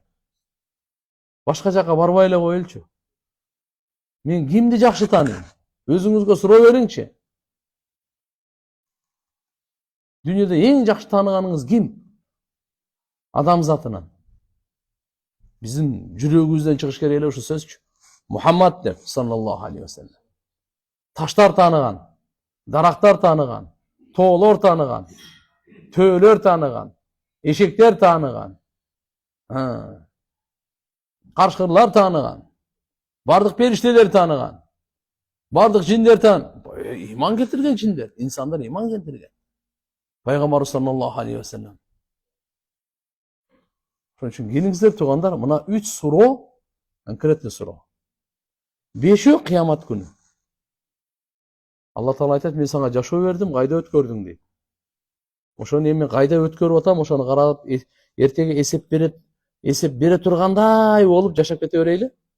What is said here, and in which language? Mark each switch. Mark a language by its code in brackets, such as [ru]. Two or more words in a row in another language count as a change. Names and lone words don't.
[ky] Башка жака барбай эле коелучу. Мен кимди жакшы тааныйм? Өзүңүзгө суроо бериңчи. Дүйнөдө эң жакшы тааныганыңыз ким? Адам затынан. Биздин жүрөгүбүздөн чыгыш керек эле ушул сөзчү. Мухаммад деп, [ar] صلى الله عليه وسلم. [ky] Таштар тааныган, дарактар тааныган, тоолор тааныган, төөлөр тааныган, эшектер тааныган, каршкырлар тааныган, бардык периштелер тааныган, бардык жиндер иман келтирген жиндер, инсандар иман келтирген. [ar] Пайгамбар صلى الله عليه وسلم. [ky] Ошон үчүн келиңиздер туугандар, мына 3 суроо, конкреттүү суроо. 5-өө кыямат күнү. Алла Таала айтат, мен сага жашоо бердим, кайда өткөрдүң дейт. Ошону эми кайда өткөрүп атам, ошону карап, эртеге эсеп бере тургандай болуп жашап кете берейли.